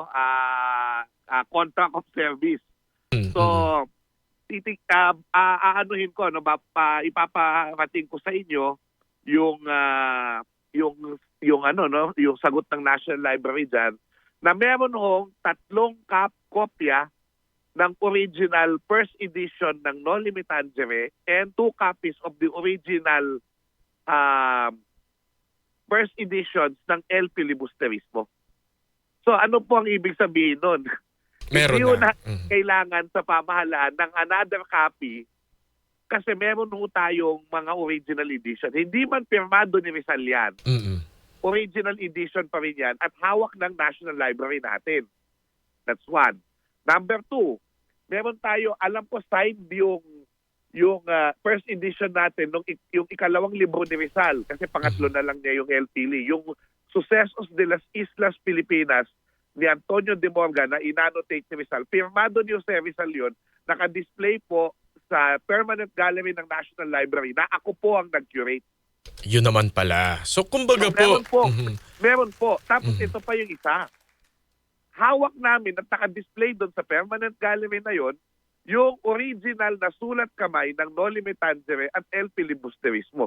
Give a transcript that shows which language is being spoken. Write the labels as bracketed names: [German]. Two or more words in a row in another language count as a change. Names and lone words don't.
[English] Contract of service. [Filipino] So, aanuhin ko, ipaparating ko sa inyo yung sagot ng National Library diyan na meron hong 3 kopya ng [English] original first edition [Filipino] ng Noli Me Tangere [English] and 2 copies of the original first editions [Filipino] ng El Filibusterismo. So ano po ang ibig sabihin nun? Meron Hindi na. kailangan sa pamahalaan ng [English] another copy [Filipino] kasi meron ho tayong mga original edition. Hindi man pirmado ni Rizal yan. Original edition pa rin yan at hawak ng National Library natin. [English] That's one. Number 2, [Filipino] meron tayo, alam ko signed yung [English] first edition [Filipino] natin, yung ikalawang libro ni Rizal, kasi pangatlo na lang niya yung El Fili, yung Sucesos de las Islas Filipinas ni Antonio de Morga na inannotate ni Rizal. Pirmado ni Jose Rizal yun, naka-display po sa Permanent Gallery ng National Library na ako po ang nag-curate. Yun naman pala. So kumbaga Meron po. po. Meron po. Tapos ito pa yung isa. Hawak namin at naka-display doon sa Permanent Gallery na yon yung original na sulat kamay ng Noli Me Tangere at El Filibusterismo.